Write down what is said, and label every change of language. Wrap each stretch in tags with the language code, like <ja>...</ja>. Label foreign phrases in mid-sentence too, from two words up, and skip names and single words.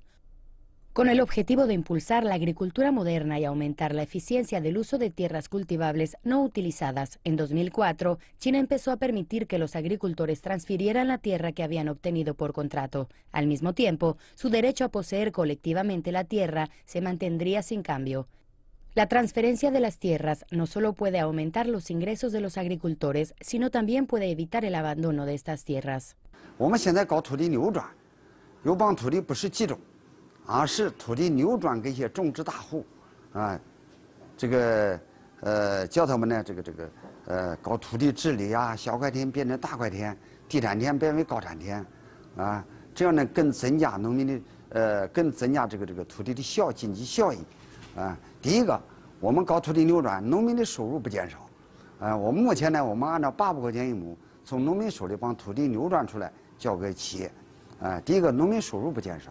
<es>Con el objetivo de impulsar la agricultura moderna y aumentar la eficiencia del uso de tierras cultivables no utilizadas, en 2004, China empezó a permitir que los agricultores transfirieran la tierra que habían obtenido por contrato. Al mismo tiempo, su derecho a poseer colectivamente la tierra se mantendría sin cambio. La transferencia de las tierras no solo puede aumentar los ingresos de los agricultores, sino también puede evitar el abandono de estas tierras.</es> <zh>是土地扭转给一些种植大户，叫他们呢搞土地治理啊，小块田变成大块田，地产田变为高产田，这样呢更增加农民的更增加这个土地的经济效益，第一个，我们搞土地扭转，农民的收入不减少，我们目前呢，我们按照800块钱一亩从农民手里把土地扭转出来交给企业，第一个农民收入不减少。</zh>